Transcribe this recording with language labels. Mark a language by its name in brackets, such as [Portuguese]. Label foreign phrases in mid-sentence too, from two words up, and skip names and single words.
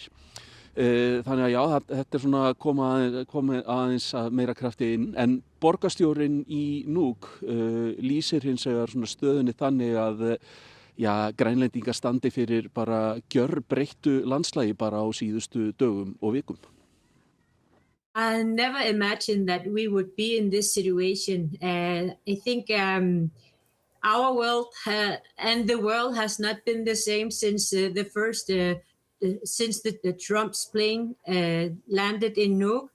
[Icelandic] Þannig að já, þetta svona komið aðeins að meira krafti inn, en borgarstjórinn í Nuuk lýsir hins vegar svona stöðunni þannig að Grænlendingar standi fyrir bara gjörbreyttu landslagi bara á síðustu dögum og vikum. [English] I never imagined that we would be in this situation. I think our world and the world has not been the same since since the Trump's plane landed in Nuuk.